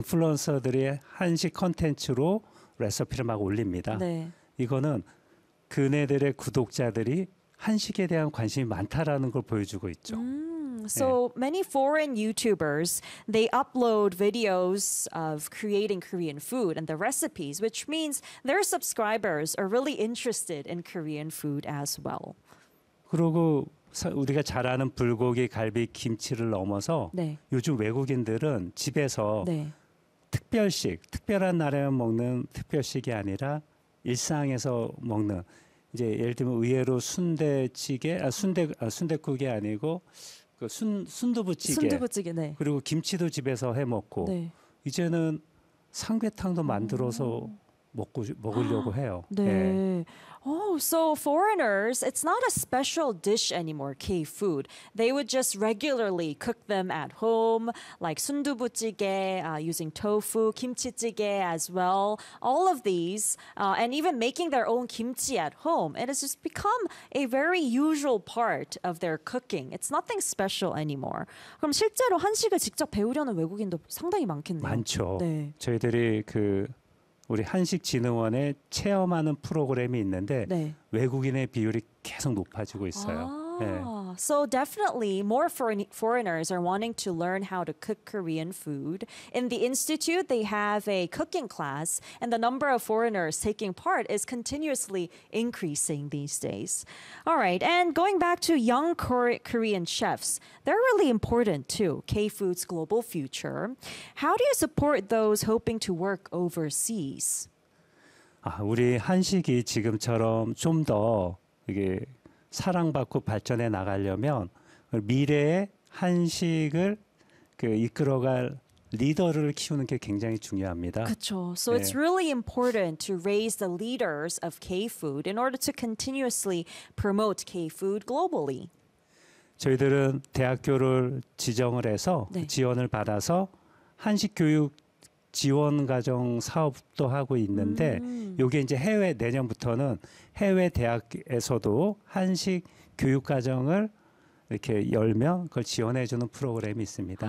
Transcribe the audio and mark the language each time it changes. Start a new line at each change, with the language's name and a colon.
Korean: 인플루언서들의 한식 콘텐츠로 레시피를 막 올립니다. 네. 이거는 그네들의 구독자들이 한식에 대한 관심이 많다라는 걸 보여주고 있죠.
English: So many foreign YouTubers, they upload videos of creating Korean food and the recipes, which means their subscribers are really interested in Korean food as well.
Korean: 그리고 우리가 잘 아는 불고기, 갈비, 김치를 넘어서 네. 요즘 외국인들은 집에서 네. 특별식, 특별한 날에만 먹는 특별식이 아니라 일상에서 먹는 이제 예를 들면 의외로 순대찌개, 순대국이 아니고 순두부찌개 네. 그리고 김치도 집에서 해 먹고 네. 이제는 삼계탕도 만들어서 먹으려고 해요. 네. 네.
English: Oh, so foreigners, it's not a special dish anymore, K-food. They would just regularly cook them at home, like 순두부찌개, using tofu, 김치찌개 as well. All of these, and even making their own kimchi at home. It has just become a very usual part of their cooking. It's nothing special anymore.
Korean: 그럼 실제로 한식을 직접 배우려는 외국인도 상당히 많겠네요. 많죠. 네. 저희들이 그... 우리 한식진흥원에 체험하는 프로그램이 있는데 네. 외국인의 비율이 계속 높아지고 있어요. 아, 네.
English: So definitely more foreigners are wanting to learn how to cook Korean food. In the institute, they have a cooking class and the number of foreigners taking part is continuously increasing these days. All right, and going back to young Korean chefs, they're really important to K-Food's global future. How do you support those hoping to work overseas?
Korean: 아, 우리 한식이 지금처럼 좀 더 이게 사랑받고 발전해 나가려면 미래의 한식을 그 이끌어갈 리더를 키우는 게 굉장히 중요합니다. 그렇죠.
English: So
Korean: 네.
English: it's really important to raise the leaders of K-food in order to continuously promote K-food globally.
Korean: 저희들은 대학교를 지정을 해서 네. 지원을 받아서 한식 교육 지원 과정 사업도 하고 있는데 요게 이제 해외 내년부터는 해외 대학에서도 한식 교육 과정을 이렇게 열면 그걸 지원해 주는 프로그램이 있습니다.